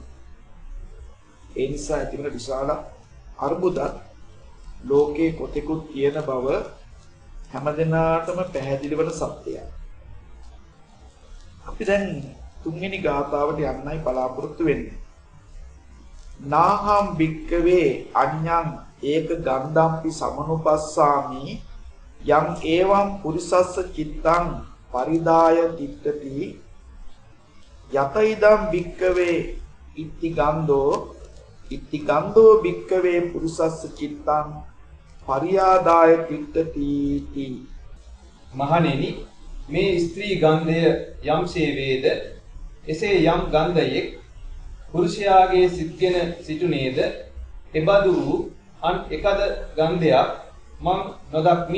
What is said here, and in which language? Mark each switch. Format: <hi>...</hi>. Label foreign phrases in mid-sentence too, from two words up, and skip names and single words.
<si>ඒ නිසා ඇතිවන විශාල අර්බුදක් ලෝකේ කොතෙකුත් තියෙන බව හැමදෙනාටම පැහැදිලි වන සත්‍යයක්. අපි දැන් තුන්වෙනි ගාථාවට යන්නයි බලාපොරොත්තු වෙන්නේ.</si> <pi>නාහම් භික්කවේ අඤ්ඤං ඒක ගන්ධම්පි සමනුපස්සාමි යම් ඒවම් පුරිසස්ස චිත්තං පරිදාය තිට්ඨති යතයිදම් භික්කවේ ඉත්ති ගන්ධෝ භික්කවේ පුරිසස්ස චිත්තං පරියාදාය තිට්ඨති.</pi> <si>මහණෙනි, මේ ස්ත්‍රී ගන්ධය යම්සේ වේද එසේ යම් ගන්ධයෙක් පුරුෂයාගේ සිත්ගෙන සිටුනේද එබඳු වූ අන් එකද ගන්ධයක් මම නොදක්මි.</si>